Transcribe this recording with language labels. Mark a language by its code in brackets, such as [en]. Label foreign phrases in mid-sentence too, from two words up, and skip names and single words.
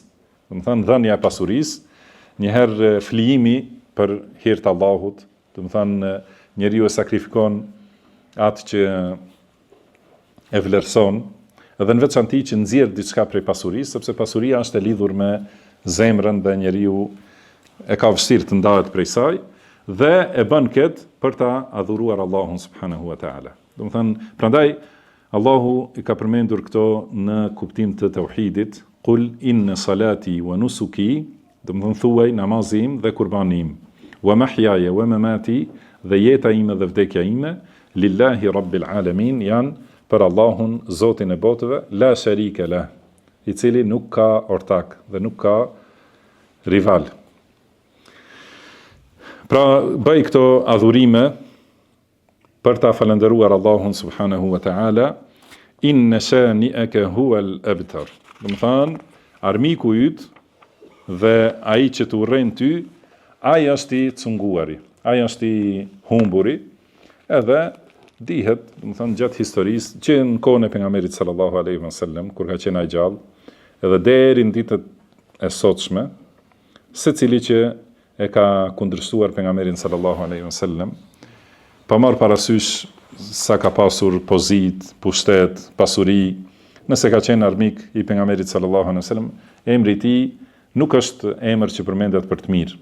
[sq] Do të thënë dhënia e pasurisë, një herë flijimi për hir të Allahut, do të thënë njeriu e sakrifikon atë që e vlerëson, edhe në veçanti që nxjerr diçka prej pasurisë, sepse pasuria është e lidhur me zemrën dhe njeriu e ka vështirë të ndahet prej saj, dhe e bën këtë për ta adhuruar Allahun [ar] سبحانه وتعالى. [sq] Do të thënë, prandaj Allahu i ka përmendur këto në kuptim të tauhidit: [ar] قل إن صلاتي ونسكي, [sq] do të thënë thuaj namazim dhe kurbanim, [ar] ومحياي ومماتي, [sq] dhe jeta ime dhe vdekja ime, [ar] لله رب العالمين, [sq] janë për Allahun, Zotin e botëve, [ar] لا شريك له, [sq] i cili nuk ka ortak dhe nuk ka rival. Pra, bëj këto adhurime për ta falendëruar Allahun [ar] سبحانه وتعالى, إن شانئك هو الأبتر. [sq] Do të thonë, armiku yt dhe ai që të urren ty, ai është i cunguari, ai është i humburi, edhe dihet, do të thonë gjatë historisë, që në kohën e pejgamberit [ar] صلى الله عليه وسلم, [sq] kur ka qenë ai gjallë, edhe deri në ditët e sotshme, secili që e ka kundërshtuar pejgamberin [ar] صلى الله عليه وسلم, [sq] pa marrë parasysh sa ka pasur pozit, pushtet, pasuri, nëse ka qenë armik i pejgamberit [ar] صلى الله عليه وسلم, [sq] emri i tij nuk është emër që përmendet për të mirë.